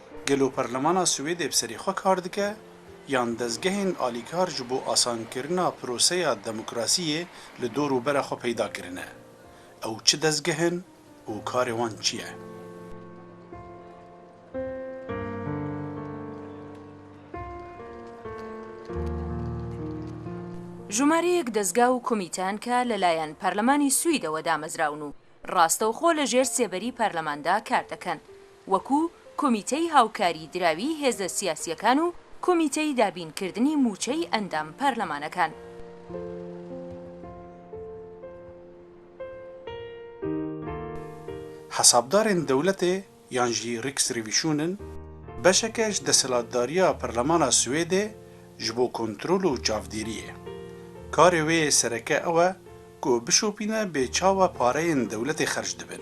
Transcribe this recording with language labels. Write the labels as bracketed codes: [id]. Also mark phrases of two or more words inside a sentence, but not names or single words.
[ku] گلو پرلمانا سوید بسری خو کار دکه یان دزگهین آلیکار جبو آسان کرنا پروسه دموکراسی لدور و بر خو پیدا کرنه او چه دزگهن و کار وان چیه؟ [ckb] ژمارەیەک دەستگا و کۆمیتان کە لەلایەن پەرلەمانی سویدەوە دامەزراون و ڕاستەوخۆ لەژێر سێبەری پەرلەماندا کار دەکەن وەکو کۆمیتەی هاوکاری دراوی هێزە سیاسیەکان و کۆمیتەی دابینکردنی موچەی ئەندام پەرلەمانەکان. [ku] حسابدارên dewletê yan jî Riksrevisionen beşekeş deshilatdariya Perlemana Swêdê ji bo kontrol û çavdêriyê. Karê wê sereke ew e ku bişopîne bêçawa pareyên dewletê xerc dibin.